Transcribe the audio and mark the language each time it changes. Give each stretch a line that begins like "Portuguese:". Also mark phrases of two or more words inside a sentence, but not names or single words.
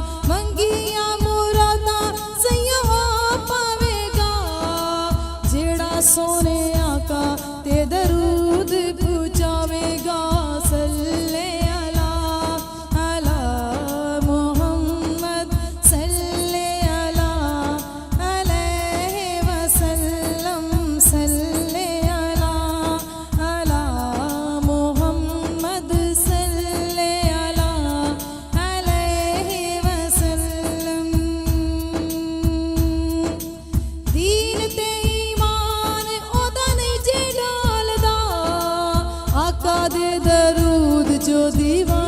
Punjabi: منگیا مرادا سیا پاویگا. جیڑا سوہنے آقا تے درود پہنچاویگا.
Arabic: صلى على على محمد، صلى على عليه وسلم، صلى على على محمد، صلى على عليه وسلم.
Punjabi: دین تے ایمان اودا نہیں جے ڈالدا، آقا دے درود جو دیوا